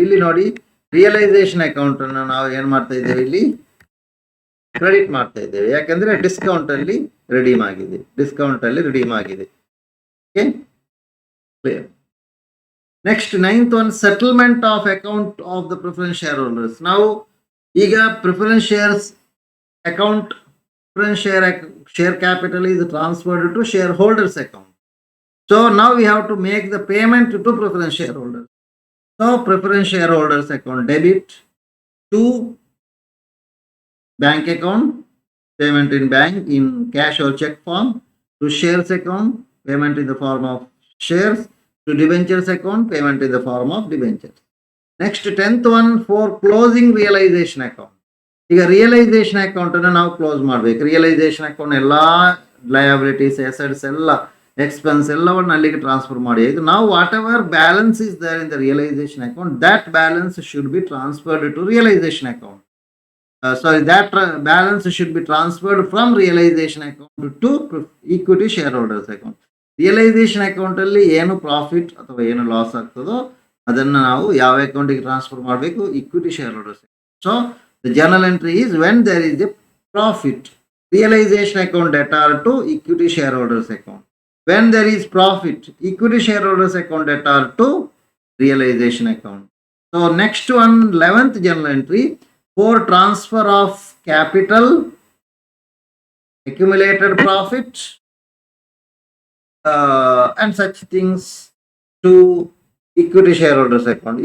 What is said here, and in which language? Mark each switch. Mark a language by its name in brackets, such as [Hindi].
[Kannada] ಇಲ್ಲಿ ನೋಡಿ, realisation account ಅನ್ನು ನಾವು ಏನ್ ಮಾಡ್ತಾ ಇದ್ದೇವೆ, ಇಲ್ಲಿ ಕ್ರೆಡಿಟ್ ಮಾಡ್ತಾ ಇದ್ದೇವೆ. ಯಾಕಂದ್ರೆ ಡಿಸ್ಕೌಂಟ್ ಅಲ್ಲಿ ರಿಡೀಮ್ ಆಗಿದೆ, ಡಿಸ್ಕೌಂಟ್ ಅಲ್ಲಿ ರಿಡೀಮ್ ಆಗಿದೆ. [English] Okay, clear. Next 9th one, settlement of account of the preference shareholders. [Kannada] ನಾವು ಈಗ [English] Preference shares account, preference share capital is transferred to shareholders account. So now we have to make the payment to preference shareholders. So preference shareholders account debit to bank account, payment in bank in cash or check form, to shares account, payment in the form of shares, to debentures account, payment in the form of debentures. Next 10th one, for closing realization account. [Kannada] ಈಗ realisation account ಅನ್ನು ನಾವು close ಮಾಡಬೇಕು. Realisation account ಎಲ್ಲ liabilities, assets ಎಲ್ಲ, expense ಎಲ್ಲವನ್ನು ಅಲ್ಲಿಗೆ transfer ಮಾಡಿ. ಇದು ನಾವು [English] Whatever balance is there in the realisation account, that balance should be transferred to realisation account. that balance should be transferred from realization account to equity shareholders account. [Kannada] Realisation account ಅಲ್ಲಿ ಏನು profit ಅಥವಾ ಏನು loss ಆಗ್ತದೋ ಅದನ್ನು ನಾವು ಯಾವ ಅಕೌಂಟಿಗೆ transfer ಮಾಡಬೇಕು? [English] Equity shareholders. So the journal entry is when there is a profit, realization account data to equity shareholders account. When there is profit, equity shareholders account data to realization account. So next one, 11th journal entry, for transfer of capital, accumulated profit and such things to equity shareholders account.